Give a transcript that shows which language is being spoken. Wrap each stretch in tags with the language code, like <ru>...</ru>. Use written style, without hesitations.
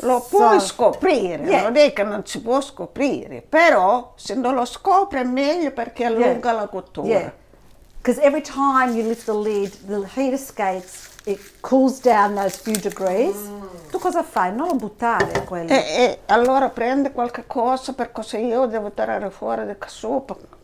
<it>Lo puoi scoprire, non è che non si può scoprire, però se non lo scopre è meglio perché allunga la cottura.</it> <en>Yeah, because every time you lift the lid, the heat escapes, it cools down those few degrees.</en> <it>Tu cosa fai? Non lo buttare quello. E allora prende qualche cosa perché se io devo tirare fuori della soppa.</it>